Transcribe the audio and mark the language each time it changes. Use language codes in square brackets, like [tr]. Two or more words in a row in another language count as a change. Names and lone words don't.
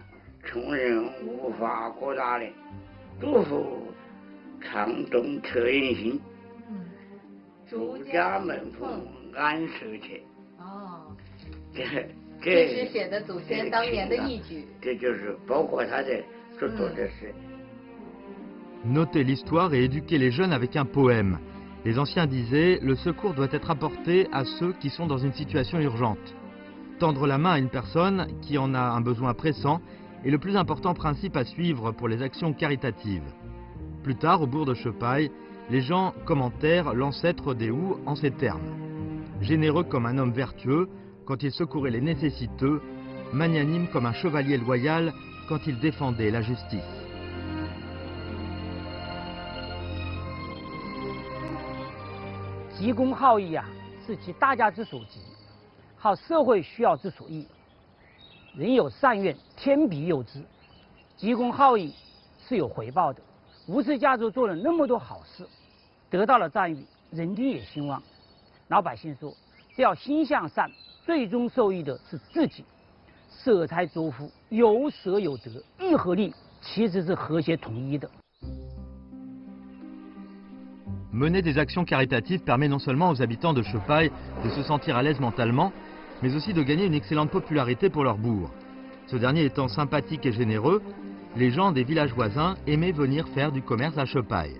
[zh] 穷人无法过大的，祝福长冬策人心，朱家门风安社稷。哦，这是写的祖先当年的义举。这就是包括他的所做的事。 [fr] Noter l'histoire et éduquer les jeunes avec un poème. Les anciens disaient, le secours doit être apporté à ceux qui sont dans une situation urgente. Tendre la main à une personne qui en a un besoin pressant est le plus important principe à suivre pour les actions caritatives. Plus tard, au bourg de Chepaille, les gens commentèrent l'ancêtre des Wu en ces termes. généreux comme un homme vertueux quand il secourait les nécessiteux, magnanime comme un chevalier loyal quand il défendait la justice. [zh] 急公好义啊，是其大家之所急，好社会需要之所依。人有善愿，天必佑之。急公好义是有回报的。吴氏家族做了那么多好事，得到了赞誉，人丁也兴旺。老百姓说，只要心向善，最终受益的是自己。舍财足福，有舍有得，义和利其实是和谐统一的。 [fr] Mener des actions caritatives permet non seulement aux habitants de Chepaille de se sentir à l'aise mentalement, mais aussi de gagner une excellente popularité pour leur bourg. Ce dernier étant sympathique et généreux, les gens des villages voisins aimaient venir faire du commerce à Chepaille.